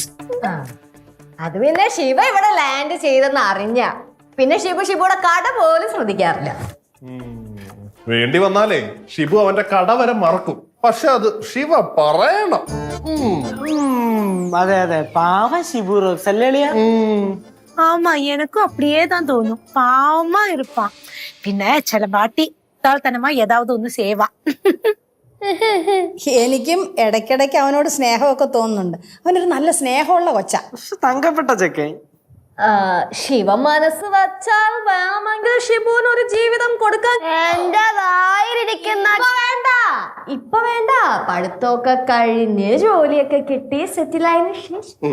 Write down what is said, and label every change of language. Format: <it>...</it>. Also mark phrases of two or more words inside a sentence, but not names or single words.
<ml>അത് പിന്നെ ശിവ ഇവിടെ ലാൻഡ് ചെയ്തെന്ന് അറിഞ്ഞ പിന്നെ ഷിബുടെ കട പോലും ശ്രദ്ധിക്കാറില്ല. വേണ്ടി വന്നാലേ ഷിബു അവന്റെ കട വരെ മറക്കും. പക്ഷെ അത് ശിവ പറയണം. അതെ അതെ, പാവ ഷിബു റോക്സ് അല്ലേ അളിയാ?</ml> <ta>ஆமா, எனக்கும் அப்படியே தான் தோணும். பாவமா இருப்பான். பின்ன சில பாட்டி தாழ்த்தனமா ஏதாவது ஒண்ணு செய்வா.</ta> <ml>എനിക്കും ഇടയ്ക്കിടയ്ക്ക് അവനോട് സ്നേഹമൊക്കെ തോന്നുന്നുണ്ട്. അവനൊരു നല്ല സ്നേഹമുള്ള കൊച്ച. തങ്കപ്പെട്ട ചെക്കൻ. ശിവ മനസ്സ് വെച്ചാൽ വേണമെങ്കിൽ ഷിബുവിന് ഒരു ജീവിതം കൊടുക്കാൻ. എന്റെ വായിരിക്കുന്ന ഇപ്പൊ വേണ്ട, പഠിത്തമൊക്കെ കഴിഞ്ഞ് ജോലിയൊക്കെ കിട്ടി സെറ്റിലായതിനു ശേഷം.</ml>